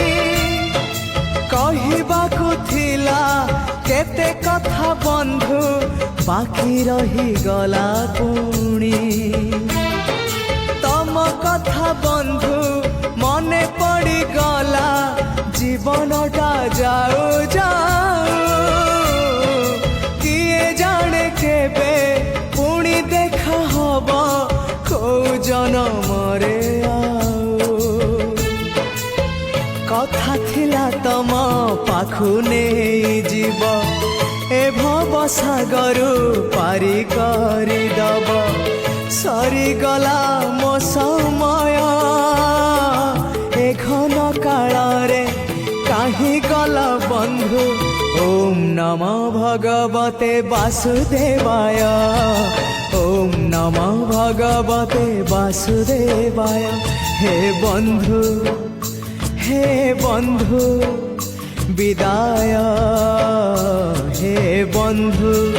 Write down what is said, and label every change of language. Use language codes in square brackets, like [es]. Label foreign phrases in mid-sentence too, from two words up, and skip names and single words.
[or] କହିବାକୁ ଥିଲା କେତେ କଥା ବନ୍ଧୁ ବାକି ରହି ଗଲା ପୁଣି ତମ କଥା ବନ୍ଧୁ ମନେ ପଡ଼ି ଗଲା ଜୀବନଟା ଯାଉ ଯାଉ କିଏ ଜାଣେ କେବେ ପୁଣି ଦେଖା ହବା କୋ ଜନମରେ ଆଉ କଥା ଥିଲା ତମ ପାଖୁ ନହିଁ ଜୀବ ଏ ଭବ ସାଗରୁ ପାରି କରି ଦବ ସରି ଗଲା ମୋ ସମୟ ଏ ଘନ କାଳ ରେ କାହେ ଗଲା ବନ୍ଧୁ [sa] ओम नमः भगवते वासुदेवाय ओम नमः भगवते वासुदेवाय [or] हे ବନ୍ଧୁ ବିଦାୟ ହେ ବନ୍ଧୁ